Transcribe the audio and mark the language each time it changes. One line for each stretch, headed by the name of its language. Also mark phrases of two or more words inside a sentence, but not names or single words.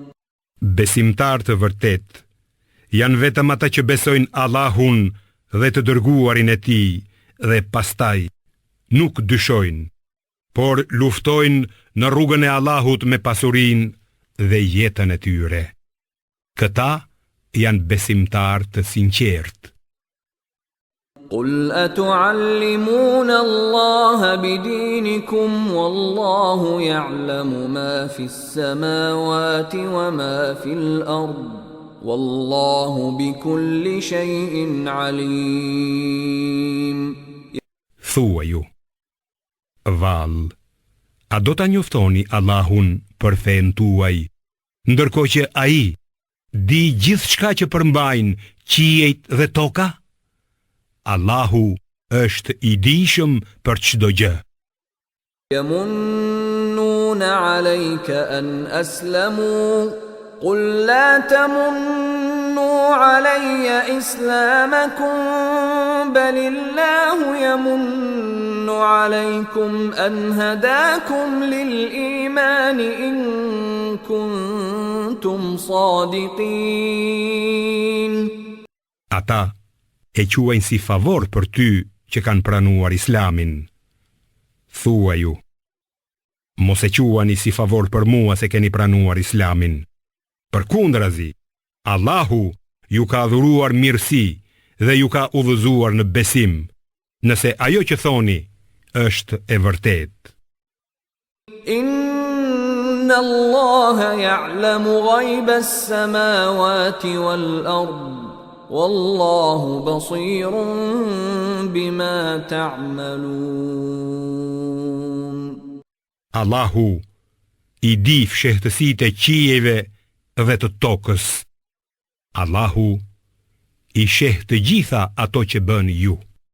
Albanian: Besimtar të vërtet janë vetëm ata që besojnë Allahun dhe të dërguarin e tij dhe pastaj nuk dyshojnë, por luftojnë në rrugën e Allahut me pasurinë dhe jetën e tyre. Këta janë besimtar të sinqertë.
Arabic: قل أتعلمون الله بدينكم والله يعلم ما في السماوات وما في الأرض والله بكل شيء عليم.
Albanian: Thua ju, Val, a do ta njoftoni Allahun për fen tuaj, ndërkohë që ai di gjithçka që përmbajnë qiejt dhe toka? Allahu është i dijshëm për çdo gjë.
Arabic: يمنون عليك أن أسلموا قل لا تمنوا علي إسلامكم بل الله يمن عليكم أن هداكم للإيمان إن كنتم صادقين.
Albanian: Ata e quajnë si favor për ty që kanë pranuar Islamin. Thua ju, mos e quani si favor për mua se keni pranuar Islamin. Përkundrazi, Allahu ju ka dhuruar mirësi dhe ju ka udhëzuar në besim, nëse ajo që thoni është e vërtet.
Arabic: إن الله يعلم غيب السماوات والأرض والله بصير بما تعملون.
Albanian: Allahu i di fshehtësitë e qiejve dhe të tokës. Allahu i sheh të gjitha ato që bën ju.